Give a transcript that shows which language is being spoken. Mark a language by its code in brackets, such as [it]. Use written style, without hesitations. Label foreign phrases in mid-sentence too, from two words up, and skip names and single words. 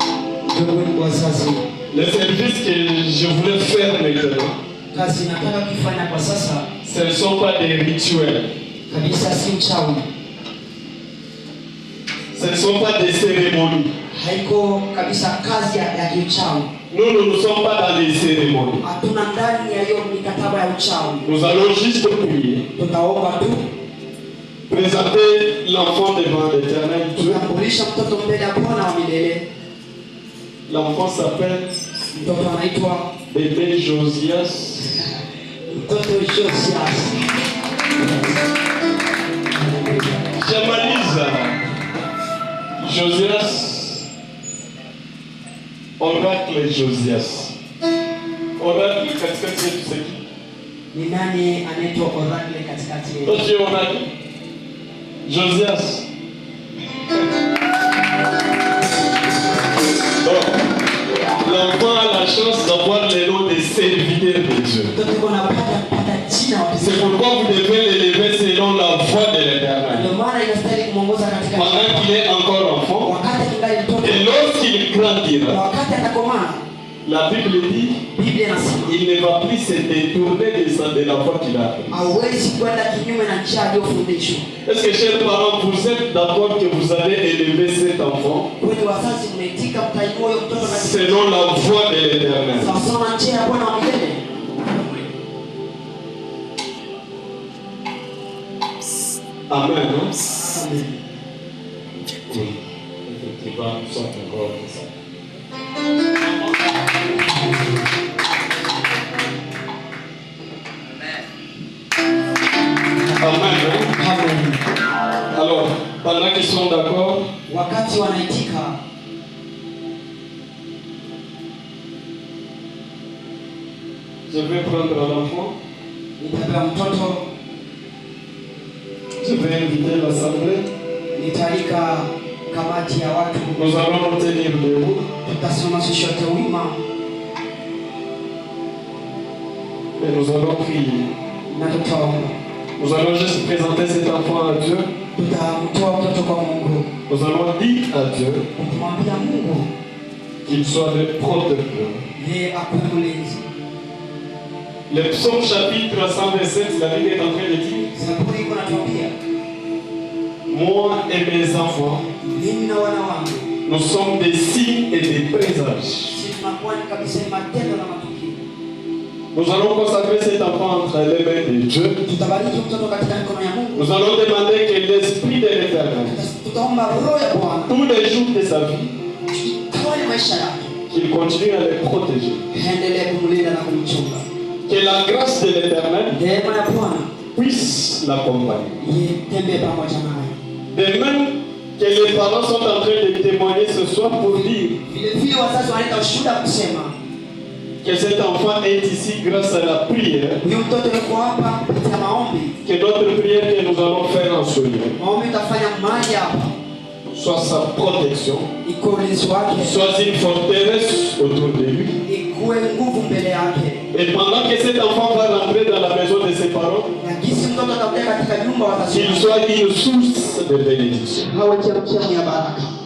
[fr] le service que je voulais faire maintenant, [sw] Kazi nataka kufanya kwa sasa [fr] ce ne sont pas des rituels, [sw] kabisa, si uchawi, [fr] ce ne sont pas des cérémonies. [sw] haiko kabisa kazi ya kiuchawi. [fr] Nous ne sommes pas dans les cérémonies. [sw] Hatuna ndani ya hiyo mikataba ya uchawi. [fr] Nous allons juste prier, [sw] Tutaomba tu, [fr] présenter l'enfant devant l'Éternel Dieu. [sw] tutambulisha mtoto mbele ya Bwana wa milele. [fr] L'enfant s'appelle [sw] Mtoto anaitwa [fr] bébé Josias. [sw] mtoto Josias. [fr] J'amalise Josias. Oracle Josias. [sw] Oracle katikati yetu seki. Ni nani anaitwa Oracle katikati yetu? [fr] Toi tu es Oracle Josias. Donc, l'enfant a la chance d'avoir les noms des serviteurs de Dieu. [sw] Mtoto yuko anapata jina wa [fr] C'est pourquoi vous devez l'élever selon la voie de l'Éternel. [sw] ndio maana inastahili kumwongoza katika [fr] Pendant qu'il est encore enfant, [sw] wakati kingali mtoto [fr] et lorsqu'il [sw] na [fr] grandira, [sw] wakati atakomaa. [fr] la Bible dit, [sw] Biblia inasema [fr] il ne va plus se détourner de la voie qu'il a apprise. [sw] hauwezi kwenda kinyume na njia aliyofundishwa. [fr] Est-ce que, chers parents, vous êtes d'accord que vous allez élever cet enfant [sw] Kweli wazazi mmeitika, mtainua huyo mtoto katika [fr] selon la voie de l'Éternel? [sw] sawasawa na njia ya Bwana wa milele. [fr] Amen. Hein? Amen. Oui. Effectivement, nous sommes encore comme ça. Amen. Hein? Amen. Alors, pendant qu'ils sont d'accord, [sw] Wakati wanaitika, [fr] je vais prendre l'enfant, [sw] nitabeba mtoto, [fr] je vais inviter l'assemblée. [sw] nitaalika kamati ya watu, [fr] Nous allons nous tenir debout. [sw] tutasoma sisi wote wima [fr] Et nous allons prier. [sw] na tutaomba. [fr] Nous allons juste présenter cet enfant à Dieu. [sw] Tutamtoa mtoto kwa Mungu, [fr] Nous allons dire à Dieu [sw] kumwambia Mungu [fr] qu'il soit le protecteur. [sw] yeye akuwe mlinzi. [fr] Le psaume chapitre 127, la Bible est en train de dire, [sw] Zaburi iko natuambia, [fr] moi et mes enfants, [sw] mimi na wana wangu [fr] nous sommes des signes et des présages. [sw] sisi tunakuwa ni kabisa ni matendo na matukio. [fr] Nous allons consacrer cet enfant entre les mains de Dieu. [sw] Tutabariki mtoto katika mikono ya Mungu. [fr] Nous allons demander que l'Esprit de l'Éternel, [sw] Tutaomba roho ya Bwana [fr] tous les jours de sa vie, [sw] itawale maisha yake, [fr] qu'il continue à les protéger. [sw] endelee kumlinda na kumchunga. [fr] Que la grâce de l'Éternel [sw] Neema ya Bwana [fr] puisse l'accompagner. [sw] itembee pamoja naye. [fr] De même que les parents sont en train de témoigner ce soir pour dire [sw] Vile vile wazazi wanaleta ushuhuda kusema [fr] que cet enfant est ici grâce à la prière, [sw] huyu mtoto yuko hapa kupitia maombi. [fr] que notre prière que nous allons faire en ce lieu [sw] Maombi utafanya mahali hapa, [fr] soit sa protection, [sw] iko ulinzi wake, [fr] soit une forteresse autour de lui. [sw] ikuwe nguvu mbele yake. [fr] Et pendant que cet enfant va rentrer dans la maison de ses parents, [sw] Na jinsi mtoto atakuja katika nyumba wazazi [fr] qu'il soit une source de bénédiction. [sw] hawe chemchemu ya baraka.